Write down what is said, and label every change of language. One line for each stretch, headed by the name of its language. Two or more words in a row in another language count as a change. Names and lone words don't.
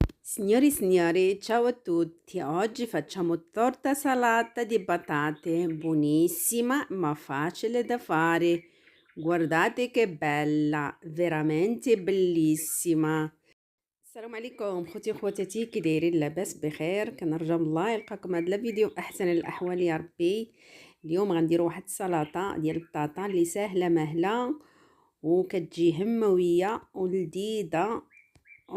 Italian: Signori e signori, ciao a tutti. Oggi facciamo torta salata di patate, buonissima ma facile da fare. Guardate che bella, veramente bellissima.
Arabic: السلام عليكم خوتي وخواتاتي، كي دايرين؟ لاباس بخير؟ كنرجى من الله يلقاكم هذا الفيديو احسن الاحوال يا ربي. اليوم غنديروا واحد السلطه ديال البطاطا اللي سهله مهله وكتجي همويه ولذيذه ورخيصة.